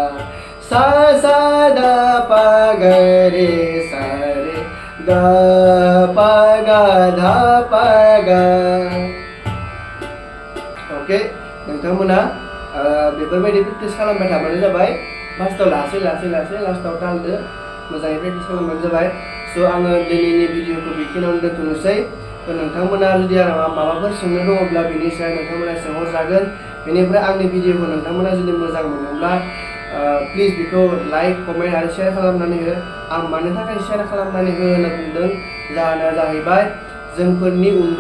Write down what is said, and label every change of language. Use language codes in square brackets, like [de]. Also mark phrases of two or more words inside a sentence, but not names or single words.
[brx] धा पा गा रे सा रे गा पा गा धा पा गा ओके नोंथांमोना बेफोरबायदि प्रेक्टिस खालामबाय थाबानो जाबाय फार्स्टआव लासै लास्टआव तालदो मोजाङै प्रेक्टिस खालामबानो जाबाय स' आङो दिनैनि भिडिअखौ बेखिनियावनो दोनथ'नोसै थ' नोंथांमोना जुदि माबाफोर सोंनो दङब्ला बेनि सायाव नोंथांमोना सोंहरजागोन बेनिफ्राय आंनि भिडिअखौ नोंथांमोना जुदि मोजां मोनोब्ला प्लिज बेखौ [en] like comment [brx] आरो शेयार खालामनानै हो आं मानो थाखाय शेयार खालामनानै हो होनना बुंदों जाहोना जाहैबाय जोंफोरनि उन्दै